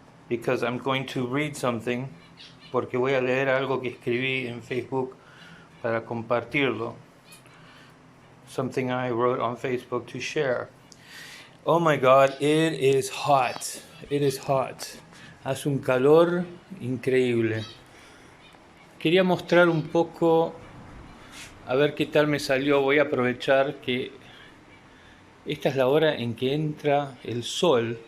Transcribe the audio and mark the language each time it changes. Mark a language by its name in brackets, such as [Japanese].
[English] Because I'm going to read something. [Spanish] Porque voy a leer algo que escribí en Facebook para compartirlo. [English] Something I wrote on Facebook to share. Oh my God, it is hot. It is hot. [Spanish] Hace un calor increíble. Quería mostrar un poco, a ver qué tal me salió. Voy a aprovechar que esta es la hora en que entra el sol.